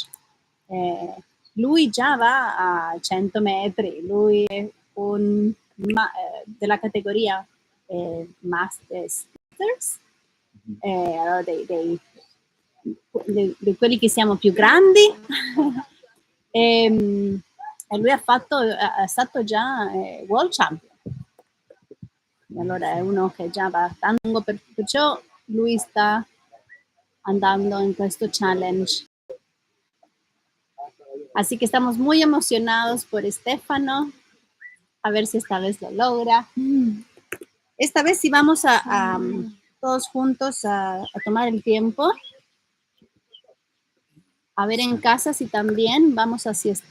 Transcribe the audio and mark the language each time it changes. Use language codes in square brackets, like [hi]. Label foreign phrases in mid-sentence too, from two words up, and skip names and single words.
[it] Lui già va a 100 metri, lui è della categoria Masters, allora di quelli che siamo più grandi. E lui è stato già [en] world champion. [it] E allora è uno che già va tanto, perciò lui sta andando en questo challenge. [es] Así que estamos muy emocionados por Estefano. A ver si esta vez lo logra. Esta vez sí vamos a todos juntos a tomar el tiempo. A ver en casa si también vamos así.